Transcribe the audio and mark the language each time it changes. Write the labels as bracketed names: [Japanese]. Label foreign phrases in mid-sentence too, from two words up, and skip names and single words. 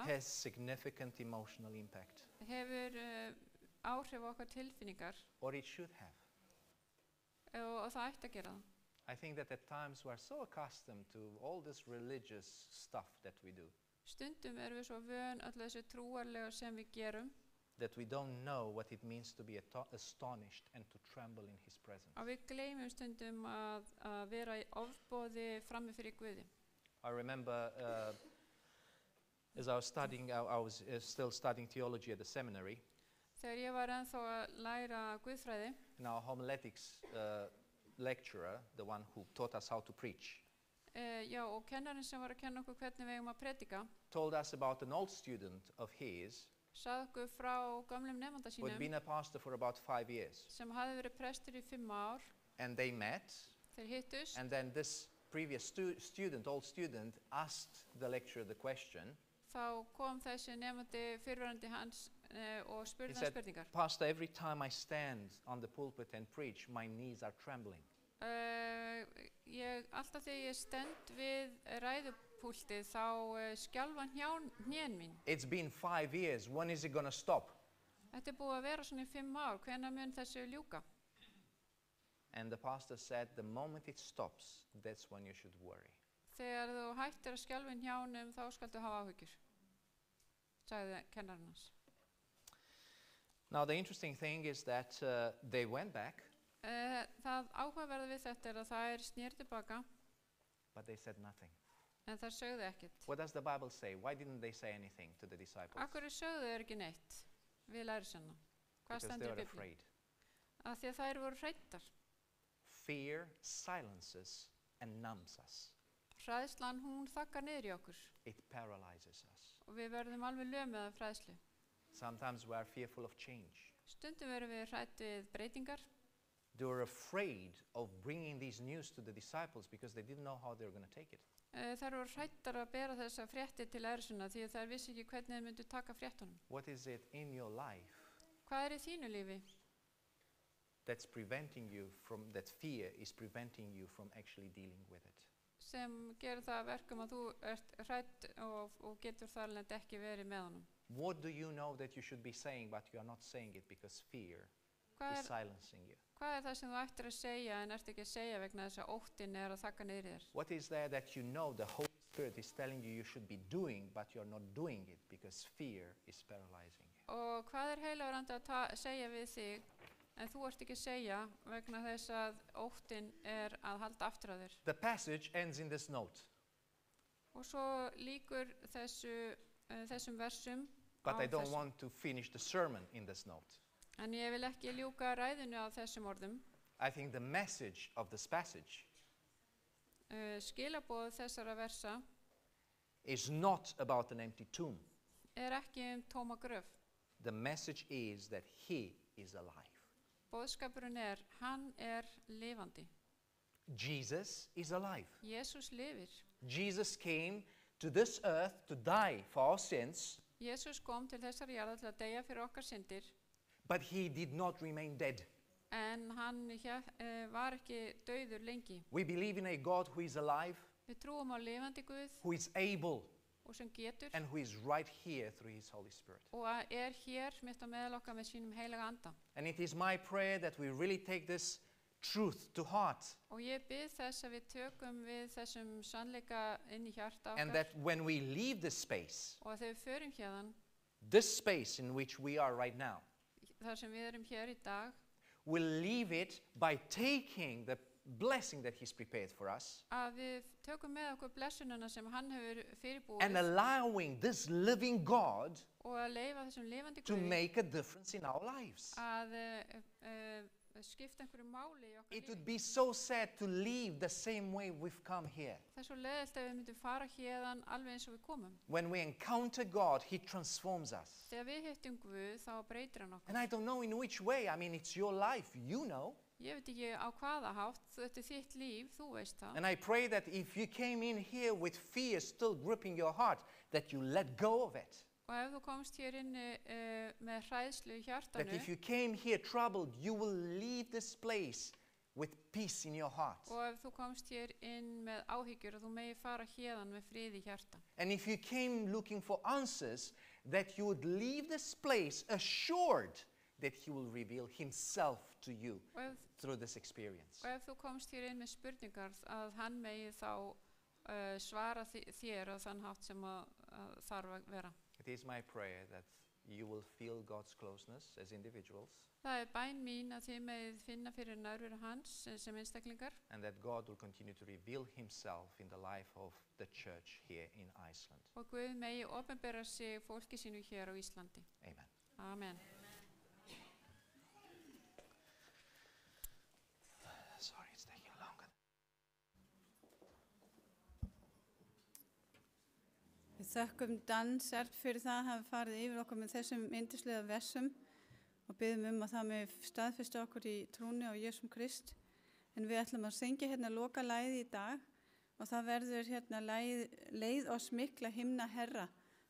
[English] has significant emotional impact, [Icelandic] hefur áhrif á okkar tilfinningar [English] or it should have. [Icelandic] og það ætti að gera það. [English] I think that at times we are so accustomed to all this religious stuff that we do [Icelandic] Stundum erum við svo vön öllu þessu trúarlega sem við gerum [English] that we don't know what it means to be astonished and to tremble in his presence. [Icelandic] og við gleymum stundum að vera í ofboði frammi fyrir Guði. [English] I remember as I was studying, I was still studying theology at the seminary, [Icelandic] Þegar ég var ennþá að læra Guðfræði, [English] and our homiletics lecturer, the one who taught us how to preach, [Icelandic] já, og kennarinn sem var að kenna okkur hvernig við eigum að predika, [English] told us about an old student of his [Icelandic] sagði okkur frá gömlum nemanda [English] who had [Icelandic] sínum [English] been a pastor for about 5 years. [Icelandic] sem hafði verið prestur í 5 ár. [English] And they met, [Icelandic] Þeir hittust, [English] and then this previous old student, asked the lecturer the question, [Icelandic] þá kom þessi nefandi fyrrverandi hans og [English] He [Icelandic] spurði hann [English] said, [Icelandic] spurningar. [English] Pastor, every time I stand on the pulpit and preach, my knees are trembling. [Icelandic] Alltaf þegar ég stend við ræðupúltið þá skjálfa hnén mín. [English] It's been 5 years. When is it going to stop? [Icelandic] Þetta búið að vera svona í 5 ár, hvenær mun þessu ljúka? [English] And the pastor said, the moment it stops, that's when you should worry. [Icelandic] Þegar þú hættir að skjálfa hnjánum þá skaltu hafa áhyggjur, sagði kennarinn hans. [English] Now the interesting thing is that they went back, [Icelandic] Það áhugaverða við þetta að þær snéru tilbaka, [English] but they said nothing. [Icelandic] en þær sögðu ekkert. [English] What does the Bible say? Why didn't they say anything to the disciples? [Icelandic] Af hverju sögðu þær ekki neitt við lærisveinana? Hvað [English] Because they [Icelandic] stendur í [English] were [Icelandic] Biblíunni? [English] afraid. [Icelandic] Af því að þær voru hræddar. [English] Fear silences and numbs us. [Icelandic] Hræðslan hún þakkar niður í okkur [English] It paralyzes us. [Icelandic] og við verðum alveg lömuð af hræðslu. [English] Sometimes we are fearful of change. [Icelandic] Stundum verum við hrædd við breytingar. [English] They were afraid of bringing these news to the disciples because they didn't know how they were going to take it. [Icelandic] Þær voru hræddar að bera þessa fréttir til lærisveina því að þær vissi ekki hvernig þeir myndu taka fréttunum. [English] What is it in your life [Icelandic] Hvað í þínu lífi [English] that's preventing you from, that fear is preventing you from actually dealing with it? [Icelandic] sem gerir það að verkum að þú ert hrædd og getur þar alveg ekki verið með honum? [English] What do you know that you should be saying but you are not saying it because fear [Icelandic] Hvað [English] is silencing you? [Icelandic] Hvað það sem þú ættir að segja en ert ekki að segja vegna þess að óttinn að þakka niður í þér? [English] What is there that you know the Holy Spirit is telling you should be doing but you're not doing it because fear is paralyzing you? [Icelandic] Og hvað heilagur andi að segja við þig en þú ert ekki að segja vegna þess að óttinn að halda aftur að þér? [English] The passage ends in this note. [Icelandic] Og svo lýkur þessum versum [English] But [Icelandic] á [English] I don't [Icelandic] þessu. [English] want to finish the sermon in this note. [Icelandic] En ég vil ekki ljúka ræðinu á þessum orðum. [English] I think the message of this passage [Icelandic] Skilaboð þessara versa [English] is not about an empty tomb. [Icelandic] ekki tóma gröf. [English] The message is that he is alive. [Icelandic] Boðskapurinn hann lifandi. [English] Jesus is alive. [Icelandic] Jesús lifir. [English] Jesus came to this earth to die for our sins, [Icelandic] Jesús kom til þessar jarðar til að deyja fyrir okkar syndir, [English] but he did not remain dead. [Icelandic] en hann var ekki dauður lengi. [English] We believe in a God who is alive, [Icelandic] Við trúum á lifandi Guð [English] who is able, [Icelandic] og sem getur [English] and who is right here through his Holy Spirit. [Icelandic] og hér mitt á meðal okkar með sínum heilaga anda. [English] And it is my prayer that we really take this truth to heart, [Icelandic] Og ég bið þess að við tökum við þessum sannleika inn í hjarta [English] and [Icelandic] okkar [English] that when we leave this space, [Icelandic] og að þegar við förum hérðan, [English] this space in which we are right now, [Icelandic] þar sem við erum hér í dag, [English] we'll leave it by taking the blessing that he's prepared for us [Icelandic] að við tökum með okkur blessununa sem hann hefur fyrirbúið [English] and allowing this living God [Icelandic] og að leyfa þessum lifandi [English] to [Icelandic] Guði [English] make a difference in our lives. [Icelandic] að skipta einhverju máli í okkar [English] It would [Icelandic] lífi. [English] be so sad to leave the same way we've come here. [Icelandic] Það svo leiðilt að við myndum fara hérðan alveg eins og við komum. [English] When we encounter God, he transforms us. [Icelandic] Þegar við hittum Guð þá breytir hann okkur. [English] And I don't know in which way. I mean, it's your life, you know. [Icelandic] Ég veit ekki á hvaða hátt, þetta þitt líf, þú veist það. [English] And I pray that if you came in here with fear still gripping your heart, that you let go of it. [Icelandic] Og ef þú komst hér inni með hræðslu í [English] That [Icelandic] hjartanu [English] if you came here troubled, you will leave this place with peace in your heart. [Icelandic] og ef þú komst hér inn með áhyggjur og þú megi fara hérðan með frið í hjarta. [English] And if you came looking for answers, that you would leave this place assured that he will reveal himself to you [Icelandic] Og ef, [English] through this experience. [Icelandic] og ef þú komst hér inn með spurningar að hann megi þá svara þér á þann hátt sem að þarf að vera. [English] It is my prayer that you will feel God's closeness as individuals [Icelandic] Það bæn mín að þið megið finna fyrir nærveru hans sem einstaklingar [English] and that God will continue to reveal himself in the life of the church here in Iceland. [Icelandic] og Guð megi opinbera sig fólki sínu hér á Íslandi. [English] Amen. [Icelandic] Amen. [English] Sorry, it's taking longer. [Icelandic] Við þökkum Dan Serb fyrir það að hafa farið yfir okkur með þessum yndislega versum og biðum að það með staðfesta okkur í trúni á Jesúm Krist. En við ætlum að syngja hérna loka lagið í dag og það verður hérna leið oss mikla himna Herra.